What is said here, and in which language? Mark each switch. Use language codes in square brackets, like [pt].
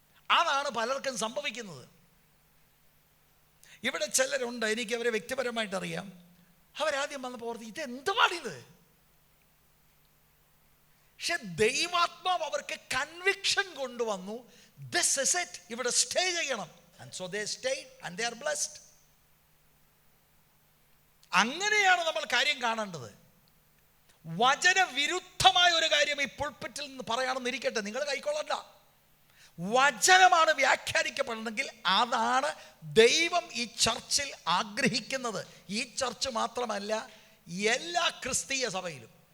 [ml] അതാണ് പലർക്കും സംഭവിക്കുന്നത്. ഇവിടെ ചിലരുണ്ട്, എനിക്ക് അവരെ വ്യക്തിപരമായിട്ട് അറിയാം. അവരാദ്യം വന്നപ്പോൾ ഓർത്ത്, ഇതെന്തുവാണിത്? പക്ഷെ ദൈവാത്മാവ് അവർക്ക് കൺവിക്ഷൻ കൊണ്ടുവന്നു, [en] this is it, [ml] ഇവിടെ സ്റ്റേ ചെയ്യണം. [en] And so they stayed and they are blessed. [ml] അങ്ങനെയാണ് നമ്മൾ കാര്യം കാണേണ്ടത്. വചനവിരുദ്ധമായ ഒരു കാര്യം ഈ പുൾപിറ്റിൽ നിന്ന് പറയാണെന്നിരിക്കട്ടെ, നിങ്ങൾ കൈക്കൊള്ളണ്ട. വചനമാണ് വ്യാഖ്യാനിക്കപ്പെടണമെങ്കിൽ അതാണ് ദൈവം ഈ ചർച്ചിൽ ആഗ്രഹിക്കുന്നത്. ഈ ചർച്ച് മാത്രമല്ല, എല്ലാ ക്രിസ്തീയ സഭയിലും.